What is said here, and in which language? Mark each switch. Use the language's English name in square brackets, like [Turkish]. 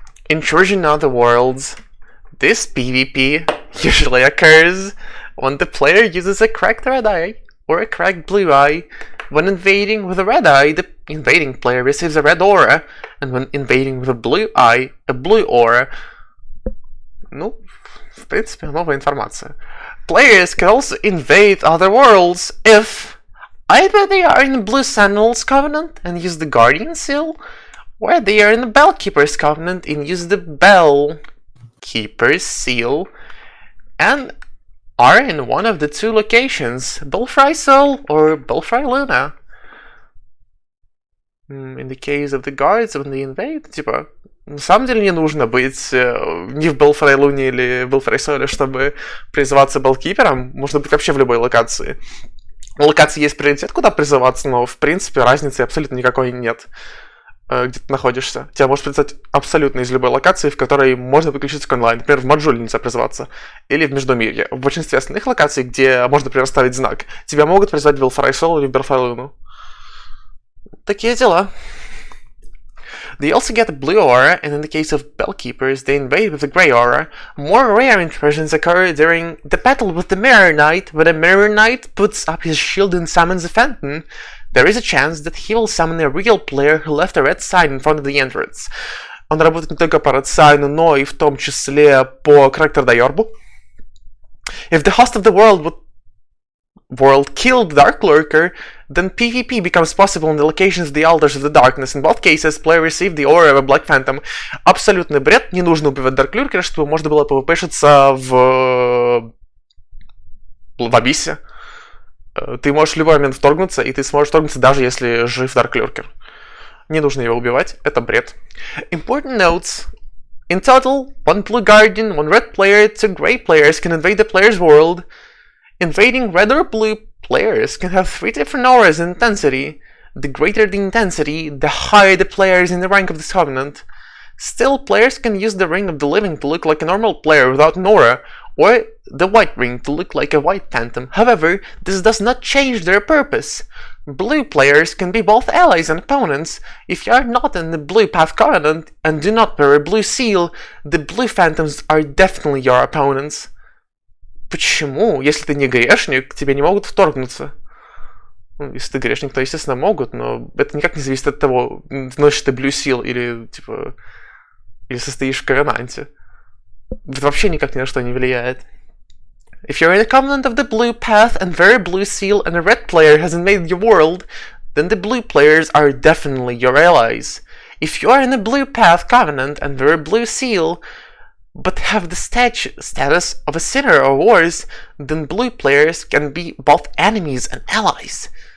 [English] Intrusion of the worlds. This PvP usually occurs when the player uses a cracked red eye or a cracked blue eye. When invading with a red eye, the invading player receives a red aura, and when invading with a blue eye, a blue aura. [Russian] Ну, в принципе, новая информация. [English] Players can also invade other worlds if either they are in the Blue Sentinels Covenant and use the Guardian Seal, or they are in the Bellkeeper's Covenant and use the Bellkeeper's Seal, and are in one of the 2 locations, Belfry Sol or Belfry Luna. In the case of the guards, when they invade, [Russian] типа, на самом деле не нужно быть ни в Belfry Луне или Belfry Соле, чтобы призываться Bellkeeper'ом. Можно быть вообще в любой локации. У локации есть приоритет, куда призываться, но в принципе разницы абсолютно никакой нет. Где ты находишься. Тебя может призывать абсолютно из любой локации, в которой можно подключиться к онлайн. Например, в Маджуле нельзя призываться. Или в Междумирье. В большинстве остальных локаций, где можно предоставить знак, тебя могут призвать в Belfry Sol или в Belfry Луну. Такие дела. [English] They also get a blue aura, and in the case of Bellkeepers, they invade with a grey aura. More rare intrusions occur during the battle with the Mirror Knight. When a Mirror Knight puts up his shield and summons a Phantom, there is a chance that he will summon a real player who left a red sign in front of the entrance. [Russian] Он работает не только по red sign, но и в том числе по character-дайорбу. [English] If the host of the world killed the Dark Lurker, then PvP becomes possible in the locations of the Altars of the Darkness. In both cases, player received the aura of a Black Phantom. [Russian] Абсолютный бред, не нужно убивать Dark Lurker, чтобы можно было PvP-шиться в Абиссе. Ты можешь в любой момент вторгнуться, и ты сможешь вторгнуться, даже если жив Dark Lurker. Не нужно его убивать, это бред. [English] Important notes. In total, 1 blue guardian, 1 red player, 2 grey players can invade the player's world. Invading red or blue players can have 3 different auras in intensity. The greater the intensity, the higher the player is in the rank of this covenant. Still, players can use the Ring of the Living to look like a normal player without an aura, or the White Ring to look like a White Phantom. However, this does not change their purpose. Blue players can be both allies and opponents. If you are not in the Blue Path Covenant and do not wear a blue seal, the Blue Phantoms are definitely your opponents. [Russian] Почему? Если ты не грешник, к тебе не могут вторгнуться. Ну, если ты грешник, то, естественно, могут, но это никак не зависит от того, носишь ты Blue Seal или, типа, или состоишь в Коvenanте. Это вообще никак ни на что не влияет. [English] If you're in a covenant of the blue path and wear a blue seal and a red player has invaded your world, then the blue players are definitely your allies. If you are in a blue path covenant and wear a blue seal, but have the status of a sinner or worse, then blue players can be both enemies and allies.